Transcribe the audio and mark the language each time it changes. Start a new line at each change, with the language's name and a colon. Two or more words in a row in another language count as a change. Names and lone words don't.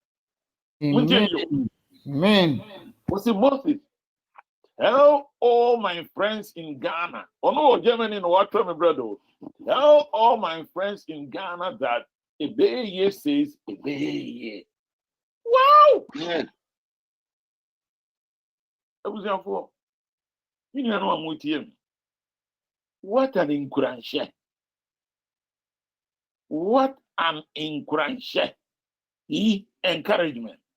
English: Amen. What's it Moses? Tell all my friends in Ghana. Oh no, Germany no what my brother. Tell all my friends in Ghana that Ebeye says Ebeye. Wow! Yeah. That was your fault. You know I'm with him. What an encouragement. What an encouragement. Encouragement.